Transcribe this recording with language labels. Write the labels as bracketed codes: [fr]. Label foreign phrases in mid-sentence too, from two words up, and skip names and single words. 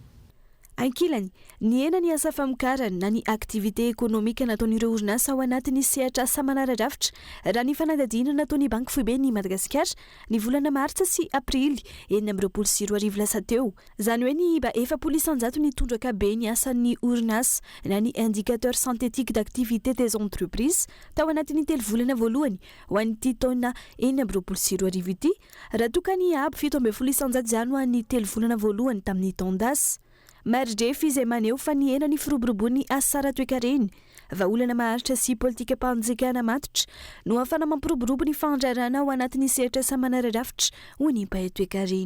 [mg] Ankilany, ny ena ny asa famokarana na ny [fr] aktivité économique [mg] nataon'ireo orinasa ao anatin'ny sehatra asa manara-drafitra raha ny fanadihadiana nataon'ny banky foibe ny Madagasikara ny volana Martsa sy Aprily 2024 lasa teo. Izany hoe ny 400 ny tondraka be ny asan'ny orinasa na ny [fr] indicateur synthétique d'activité des entreprises [mg] tao anatin'ny 3 volana voalohany ho an'ity taona 2024 ity raha tokany aby 7.700 izany ho an'ny 3 volana voalohany tamin'ny taon-dasa. Marindrefy izay maneho fa ny ena ny firoborobony asa ara-toekarena vahaolana maharitra sy politika mpanjakana matotra no ahafana mampiroborobo ny fandrarana ao anatin'ny sehatra asa manara-drafitra ho ny mpahay-toekarena.